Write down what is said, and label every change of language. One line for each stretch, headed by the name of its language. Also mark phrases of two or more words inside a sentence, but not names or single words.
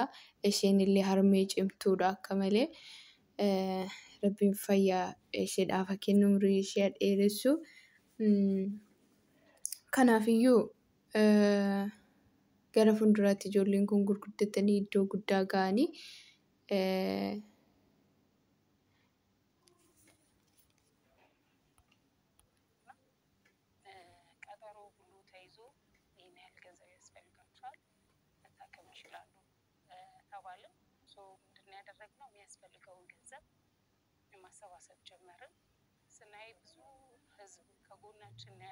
Oromo: Isheen illee harmee cimtuudha akka malee. Rabbiin fayyaa isheedhaaf haa kennu umrii ishee dheeressu. Kanaafiyyuu gara fuulduraatti ijoolleen kun gurguddatanii iddoo guddaa ga'anii
Amharic: ቀጠሮ ሁሉ ተይዞ ይህን ያህል ገንዘብ ያስፈልጋቸዋል መታከም ይችላሉ ተባልን። ምንድን ያደረግነው የሚያስፈልገውን ገንዘብ ማሰባሰብ ጀመርን። ስናይ ብዙ ህዝብ ከጎናችን ነው